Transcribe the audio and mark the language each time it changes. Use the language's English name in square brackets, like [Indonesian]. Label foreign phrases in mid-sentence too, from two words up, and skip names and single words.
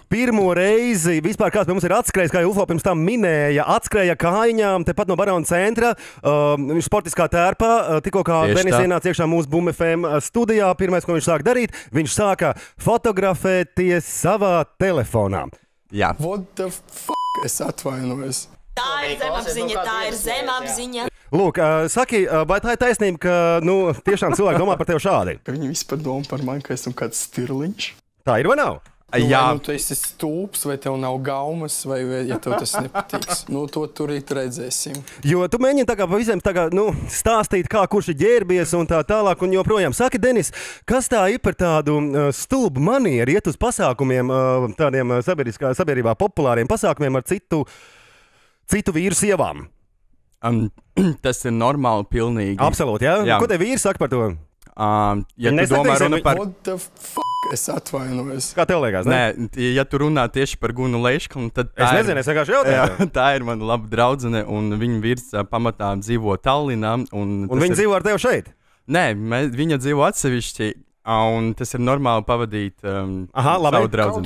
[Latvian] Pirmo reizi vispār kāds pie mums ir atskrējis, kā UFO pirms tam minēja, atskrēja kājām tepat no Barona centra, sportiskā tērpā. Tikko kā Denis ienāca iekšā mūsu Boom FM studijā, pirmais, ko viņš sāka darīt, viņš sāka fotografēties savā telefonā. Jā. [English] What the fuck? [Latvian] Es atvainojos. Tā ir zemapziņa, tā ir zemapziņa. Lūk, saki, vai tā ir taisnība, ka tiešām cilvēki domā par tevi šādi? Ka viņi vispār domā par mani, ka esmu kāds stirliņš. Tā ir vai nav? Jā. Vai tu esi stulbs, vai tev nav gaumas, vai ja tev tas nepatiks. To turīt redzēsim. Jo tu mēģini tā kā visiem stāstīt, kā kurš ir ģērbies un tā tālāk un joprojām. Saki, Denis, kas tā ir par tādu stulbu manieru iet uz pasākumiem, tādiem sabiedrībā populāriem pasākumiem ar citu vīru sievām? Tas ir normāli pilnīgi. Absolūti, jā? Ko te vīri saka par to? Ja tu domā runa par... [English] What the fuck? [Latvian] Es atvainojos. Kā tev liekas, ne? Nē, ja tu runā tieši par Gunu Leiškanu, tad es nezinu, es vienkārši jautāju. Tā ir mana laba draudzene, un viņa vīrs pamatā dzīvo Tallinā. Un viņa dzīvo ar tevi šeit? Nē, viņa dzīvo atsevišķi, un tas ir normāli pavadīt savu draudzeni.